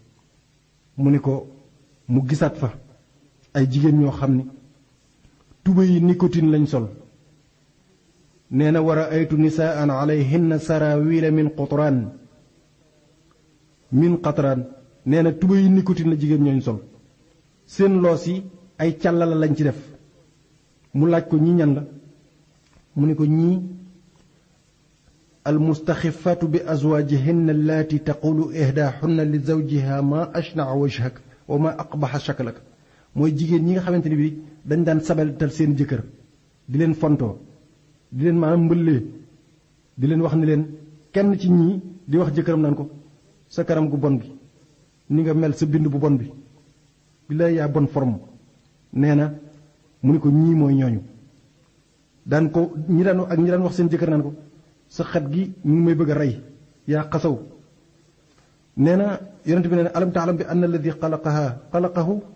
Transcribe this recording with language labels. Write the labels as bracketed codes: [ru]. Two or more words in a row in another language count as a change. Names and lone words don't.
[wo] mu ni ko mu gisaat fa ay jigéen ñoo xam ni tuba yi nicotine lañ sol nee na war a [ar] رأيت نساء عليهن سرابيل من قطران [wo] nee na tuba yi nicotine la jigéen ñooñ sol seen loos yi ay càllala lañ ci def mu laaj ko ñi ñan la mu ni ko ñii [ar] المستخفات ب أزواجهن اللاتي تقول إحداهن ل زوجها ما أشنع وجهك و ما أقبح شكلك [wo] mooy jigéen ñi nga xamante ni bi dañ daan sabeltal seen jëkkër di leen fontoo di leen maanaam mbëllee di leen wax ni leen kenn ci ñii di wax jëkkëram naan ko sa kanam gu bon gi ni nga mel sa bind bu bon bi billaay yaa [fr] bonne forme [wo] nee na mu ni ko ñii mooy ñooñu daan ko ñi daan wax seen jëkkër naan ko sa xet gi mu ngi may bëgg a rey yaa xasaw nee na yonent bi nee na [ar] ألم تعلم ب أن الذي خلقه